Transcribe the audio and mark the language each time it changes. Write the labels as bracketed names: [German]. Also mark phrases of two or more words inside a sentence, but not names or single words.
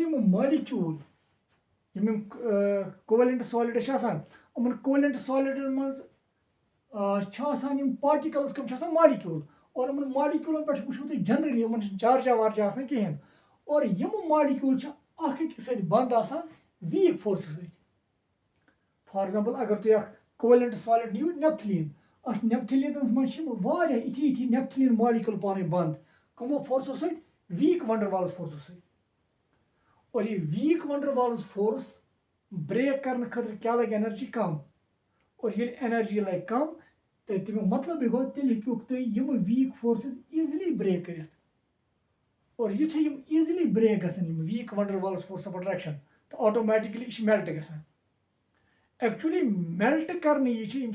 [English] molecule covalent solid covalent solid [Kashmiri] मज पार्टिकल्स कम मॉलिक्यूल और मॉलिक्यूलन पे वो जनरली चार्जा वार्जा कहें और यम मॉलिक्यूल अकिस बंद [English] weak force for example [Kashmiri] अगर तुम [English] covalent solid [Kashmiri] नीव नेपथलीन नेपथलीन मज इथी नेपथलीन मॉलिक्यूल पान बंद कमो फोर्सो [English] weak Van der Waals [Kashmiri] फोर्सो और ये [English] weak Van der Waals force [Kashmiri] ब्रेक करने खतर क्या लगे एनर्जी कम और ये एनर्जी लगे कम तो तमें मतलब गो तेल तुम [English] weak forces easily break [Kashmiri] कर और युथे [English] easily break [Kashmiri] गसन [English] weak Van der Waals force of attraction [Kashmiri] तो [English] automatically melt [Kashmiri] गसन [English] actually melt [Kashmiri] करने ये